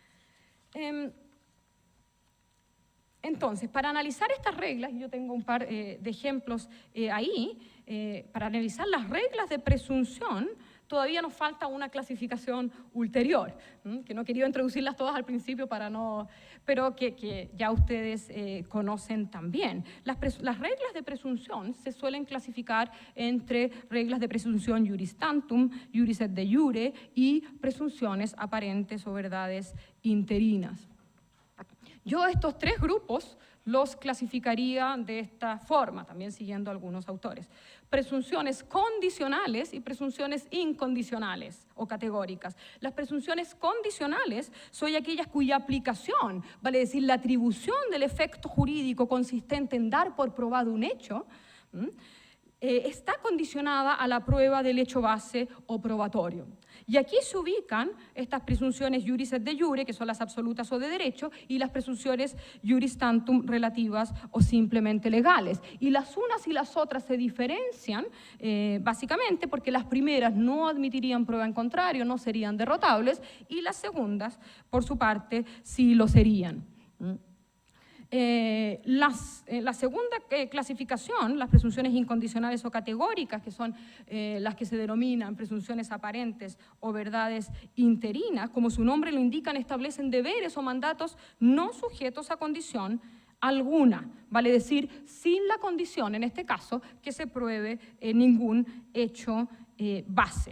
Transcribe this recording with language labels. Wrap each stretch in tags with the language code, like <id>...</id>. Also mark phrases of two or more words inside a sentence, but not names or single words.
<es>Entonces, para analizar estas reglas, y yo tengo un par de ejemplos ahí, para analizar las reglas de presunción, todavía nos falta una clasificación ulterior, que no he querido introducirlas todas al principio para no, pero que ya ustedes conocen también. Las reglas de presunción se suelen clasificar entre reglas de presunción</es> <la>juris tantum, juris et de jure</la> <es>y presunciones aparentes o verdades interinas. Yo estos tres grupos los clasificaría de esta forma, también siguiendo algunos autores. Presunciones condicionales y presunciones incondicionales o categóricas. Las presunciones condicionales son aquellas cuya aplicación, vale decir, la atribución del efecto jurídico consistente en dar por probado un hecho, está condicionada a la prueba del hecho base o probatorio. Y aquí se ubican estas presunciones</es> <la>juris et de jure,</la> <es>que son las absolutas o de derecho, y las presunciones</es> <la>juris tantum</la> <es>relativas o simplemente legales. Y las unas y las otras se diferencian básicamente porque las primeras no admitirían prueba en contrario, no serían derrotables, y las segundas, por su parte, sí lo serían. La segunda clasificación, las presunciones incondicionales o categóricas, que son las que se denominan presunciones aparentes o verdades interinas, como su nombre lo indican, establecen deberes o mandatos no sujetos a condición alguna, vale decir, sin la condición, en este caso, que se pruebe ningún hecho base.</es>